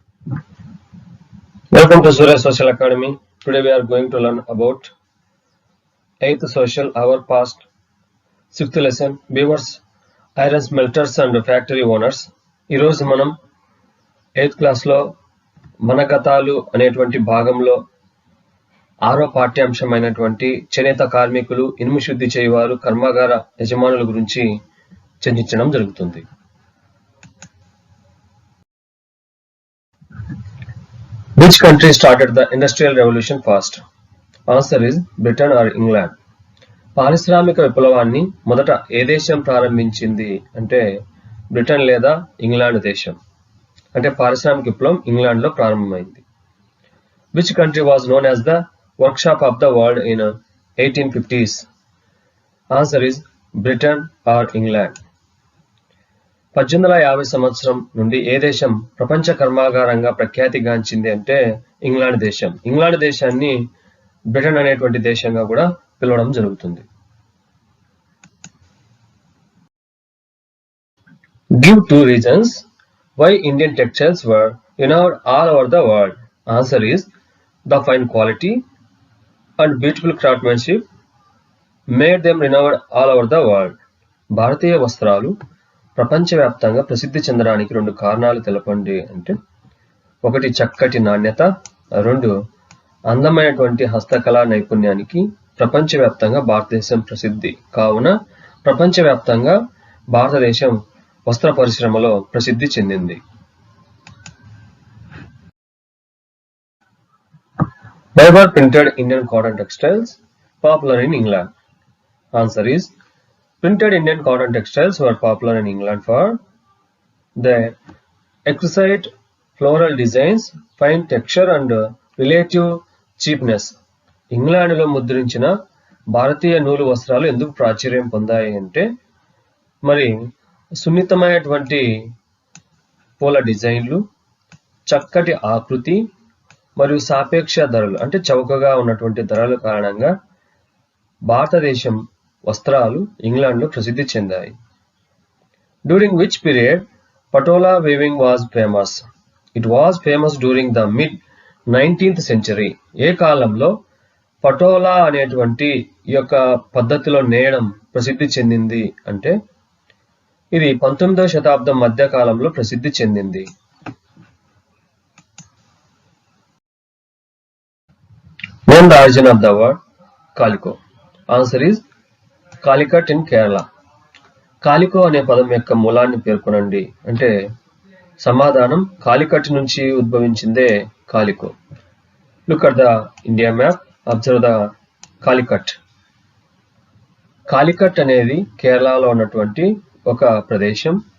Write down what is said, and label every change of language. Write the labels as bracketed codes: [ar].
[en] Welcome to Surya Social Academy. Today we are going to learn about 8th Social Hour Past 6th lesson Weavers, Iron Smelters and Factory Owners. [te] ఈరోజు మనం 8th class లో మన గతాలు అనేటువంటి భాగంలో 6వ పాఠ్యాంశమైనటువంటి చేనేత కార్మికులు, ఇనుము శుద్ధి చేయువారు, కర్మాగార యజమానుల గురించి చర్చించడం జరుగుతుంది. [en] Which country started the Industrial Revolution first? Answer is Britain or England. [te] పారిశ్రామిక విప్లవాన్ని మొదట ఏ దేశం ప్రారంభించింది అంటే బ్రిటన్ లేదా ఇంగ్లాండ్ దేశం. అంటే పారిశ్రామిక విప్లవం ఇంగ్లాండ్ లో ప్రారంభమైంది. [en] Which country was known as the workshop of the world in 1850s? Answer is Britain or England. [te] 1850 సంవత్సరం నుండి ఏ దేశం ప్రపంచ కర్మాగారంగా ప్రఖ్యాతిగాంచింది అంటే ఇంగ్లాండ్ దేశం. ఇంగ్లాండ్ దేశాన్ని బ్రిటన్ అనేటువంటి దేశంగా కూడా పిలవడం జరుగుతుంది. [en] Give 2 reasons why Indian textiles were renowned all over the world. Answer is the fine quality and beautiful craftsmanship made them renowned all over the world. [te] భారతీయ వస్త్రాలు ప్రపంచవ్యాప్తంగా ప్రసిద్ధి చెందడానికి 2 కారణాలు తెలపండి అంటే 1 చక్కటి నాణ్యత, 2 అందమైనటువంటి హస్తకళా నైపుణ్యానికి ప్రపంచవ్యాప్తంగా భారతదేశం ప్రసిద్ధి. కావున ప్రపంచవ్యాప్తంగా భారతదేశం వస్త్ర పరిశ్రమలో ప్రసిద్ధి చెందింది. [en] Why were printed Indian cotton textiles popular in England? Answer is printed Indian cotton textiles were popular in England for their exquisite floral designs, fine texture and relative cheapness. [te] ఇంగ్లాండ్లో ముద్రించిన భారతీయ నూలు వస్త్రాలు ఎందుకు ప్రాచుర్యం పొందాయి అంటే మరి సున్నితమైనటువంటి పూల డిజైన్లు, చక్కటి ఆకృతి మరియు సాపేక్ష ధరలు అంటే చౌకగా ఉన్నటువంటి ధరల కారణంగా భారతదేశం వస్త్రాలు ఇంగ్లాండ్లో ప్రసిద్ధి చెందాయి. [en] During which period patola weaving was famous? It was famous during the mid 19th century. [te] ఏ కాలంలో పటోలా అనేటువంటి ఈ యొక్క పద్ధతిలో నేయడం ప్రసిద్ధి చెందింది అంటే ఇది 19వ శతాబ్దం మధ్య కాలంలో ప్రసిద్ధి చెందింది. [en] Name the origin of the word calico. Answer is Calicut in Kerala. [te] కాలికో అనే పదం యొక్క మూలాన్ని పేర్కొనండి అంటే సమాధానం కాలికట్ నుంచి ఉద్భవించిందే కాలికో. [en] Look at the India map, observe the Calicut. [te] Calicut అనేది కేరళలో ఉన్నటువంటి ఒక ప్రదేశం.